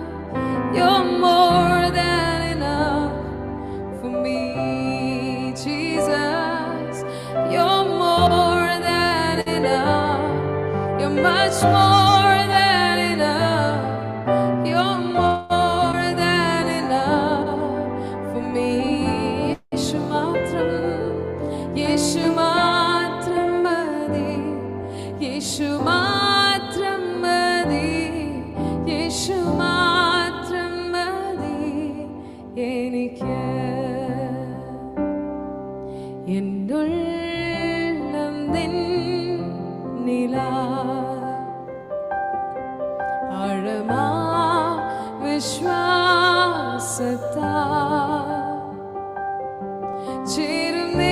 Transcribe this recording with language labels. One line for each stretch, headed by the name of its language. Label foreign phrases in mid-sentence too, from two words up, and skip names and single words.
English: You're more than enough for me, Jesus. You're more than enough. You're much more than enough. You're more than enough for me.
Malayalam: യേശു മാത്രം, യേശു മാത്രം മതി, യേശു മാത്രം മതി, യേശു മാത്രം മതി എനിക്ക്. എന്നുള്ളം നിന്നിലാ ആഴമാ വിശ്വാസത്താ ചേരും